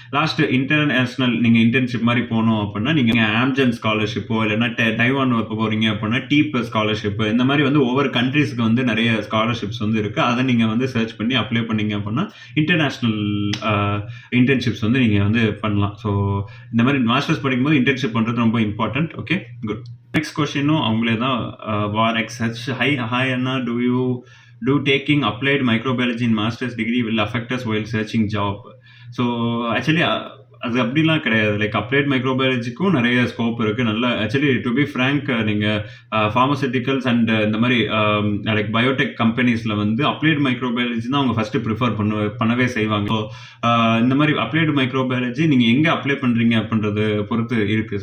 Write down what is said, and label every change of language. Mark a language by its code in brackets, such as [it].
[ta] Last international நீங்க internship மாதிரி போகணும் அப்படின்னா நீங்க ஆம்ஜன் ஸ்காலர்ஷிப்போ இல்லைன்னா டைவான் போறீங்க அப்படின்னா டீப் ஸ்காலர்ஷிப் இந்த மாதிரி வந்து ஒவ்வொரு கண்ட்ரீஸ்க்கு வந்து நிறைய ஸ்காலர்ஷிப்ஸ் வந்து இருக்கு. அதை நீங்க வந்து சர்ச் பண்ணி அப்ளை பண்ணீங்க அப்படின்னா இன்டர்நேஷனல் இன்டர்ன்ஷிப்ஸ் வந்து நீங்க வந்து பண்ணலாம். ஸோ இந்த மாதிரி மாஸ்டர்ஸ் படிக்கும்போது இன்டர்ன்ஷிப் பண்றது ரொம்ப இம்பார்ட்டன்ட். Okay, good. நெக்ஸ்ட் கொஸ்டினும் அவங்களே தான். [en] வார் எக்ஸ்ஹெச் ஹாய் அண்ணா, do taking applied microbiology in master's degree will affect us while searching job. [ta] So actually அது அப்படிலாம் கிடையாது. லைக் அப்ளைட் மைக்ரோபயாலஜிக்கும் நிறைய ஸ்கோப் இருக்கு. நல்ல ஆக்சுவலி டு பி ஃப்ரேங்க் நீங்க ஃபார்மசூட்டிக்கல்ஸ் அண்ட் இந்த மாதிரி லைக் பயோடெக் கம்பெனிஸ்ல வந்து அப்ளைட் மைக்ரோபயாலஜி தான் அவங்க ஃபர்ஸ்ட் ப்ரிஃபர் பண்ணவே செய்வாங்க. ஸோ இந்த மாதிரி அப்ளைடு மைக்ரோபயாலஜி நீங்க எங்க அப்ளை பண்றீங்க அப்படின்றது பொறுத்து இருக்கு.